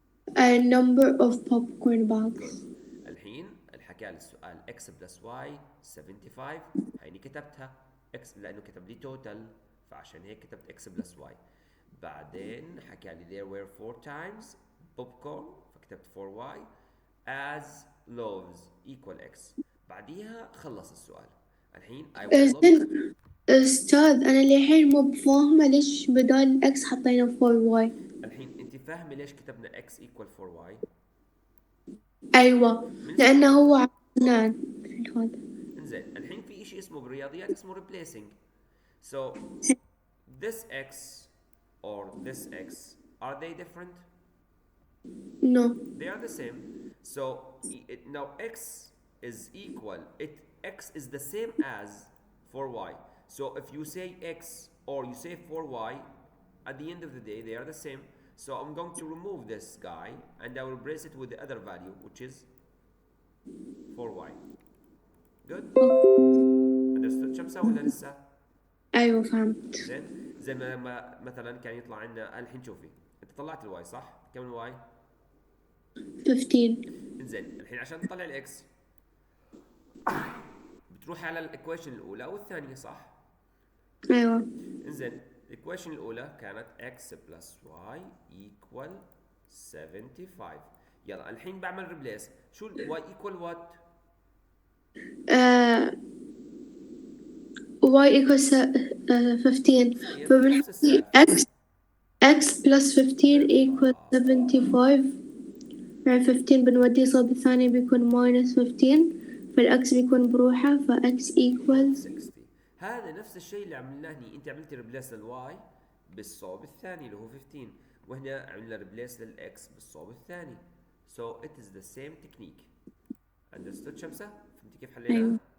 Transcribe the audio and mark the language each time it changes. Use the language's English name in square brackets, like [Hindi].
[English] A number of popcorn bags. [Arabic] الحين الحكى لي السؤال x بلس y 75، هيني كتبتها x لانه كتب لي توتال، فعشان هيك كتبت x بلس y. بعدين حكى لي [English] there were 4 times popcorn، [Arabic] فكتبت [English] 4y as loaves equal x. [Arabic] بعديها خلص السؤال. الحين [English] I will look. [Arabic] أستاذ أنا للحين مو بفاهمة ليش بدال x حطينا 4y. الحين أنت فاهمة ليش كتبنا x equal 4y؟ أيوة، لأنه هو عشان هذا. إنزين، الحين في إشي اسمه بالرياضيات اسمه replacing. [English] So this x or this x, are they different? No. They are the same. So now x is equal, x is the same as 4y. So if you say x or you say 4y, at the end of the day they are the same. So I'm going to remove this guy and I will replace it with the other value, which is 4y. Good? Understood [Arabic] شمسة ولا لسه؟ أيوة فهمت. زين؟ زي ما مثلا كان يطلع عندنا الحين شوفي انت طلعت الواي صح؟ كم الواي؟ 15. انزين الحين عشان تطلع الاكس بتروح على الايكويشن الاولى والثانيه صح؟ أيوة. انزين الايكويشن الاولى كانت x بلس y equal 75. يلا الحين بعمل ريبليس. شو [English] y equal what؟ uh, y equals 15. [Arabic] صحيح نفس فبنحكي السالفه. [English] x plus 15 equals [Arabic] بالضبط 75. يعني 15 بنوديه صوب الثاني بيكون minus 15، فالأكس بيكون بروحه، فx equals 60. هذا نفس الشيء اللي عملناه هني، انت عملتي ريبليس للواي بالصوب الثاني اللي هو 15، وهنا عملنا ريبليس للاكس بالصوب الثاني. [English] So it is the same technique. Understood [Arabic] شمسة؟ فهمتي كيف حليناها؟